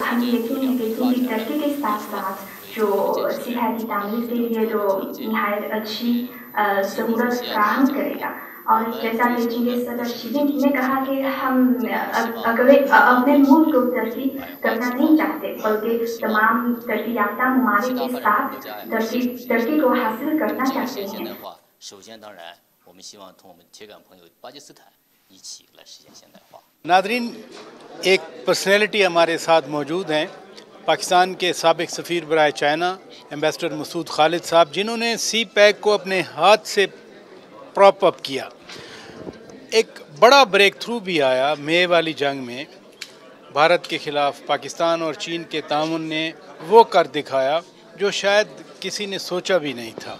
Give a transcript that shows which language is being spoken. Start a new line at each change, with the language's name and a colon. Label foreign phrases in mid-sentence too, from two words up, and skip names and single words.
Urdu: ہم یقین ہے کہ چین کی ترقی کے ساتھ ساتھ جو سیاحتی تعمیر کے لیے جو نہایت اچھی سہولت فراہم کرے گا. اور جیسا کہ چین کے صدر شی جن پنگ نے کہا کہ ہم اپنے ملک کو ترقی کرنا نہیں چاہتے، بلکہ تمام ترقی یافتہ ممالک کے ساتھ ترقی کو حاصل کرنا چاہتے ہیں.
Chinese: 首先，当然，我们希望同我们铁杆朋友巴基斯坦一起来实现现代化。
Urdu: ناظرین، ایک پرسنیلٹی ہمارے ساتھ موجود ہیں، پاکستان کے سابق سفیر برائے چائنا ایمبیسیڈر مسعود خالد صاحب، جنہوں نے سی پیک کو اپنے ہاتھ سے
English: prop up
Urdu: کیا. ایک بڑا بریک تھرو بھی آیا مئی والی جنگ میں، بھارت کے خلاف پاکستان اور چین کے تعاون نے وہ کر دکھایا جو شاید کسی نے سوچا بھی نہیں تھا.